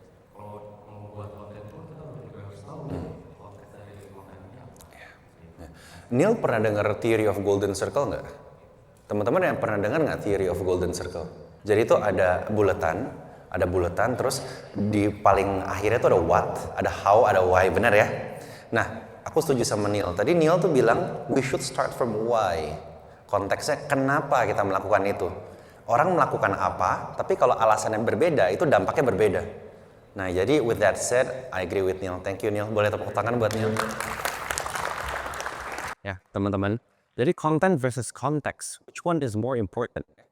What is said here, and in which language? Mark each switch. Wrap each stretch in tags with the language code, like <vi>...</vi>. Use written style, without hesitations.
<id>Kalau mau buat konten pun kita juga harus tahu konteks dari konten ini apa. Neil pernah dengar theory of golden circle nggak? Teman-teman yang pernah dengar nggak theory of golden circle? Jadi itu ada buletan, terus di paling akhirnya itu ada what, ada how, ada why, benar ya? Nah, aku setuju sama Neil. Tadi Neil tuh bilang</id> <en>we should start from why.</en> <id>Konteksnya kenapa kita melakukan itu. Orang melakukan apa, tapi kalau alasannya berbeda, itu dampaknya berbeda. Nah, jadi</id> <en>with that said, I agree with Neil. Thank you Neil.</en> <id>Boleh tepuk tangan buat Neil. Ya, teman-teman. Jadi</id> <en>content versus context, which one is more important?</en>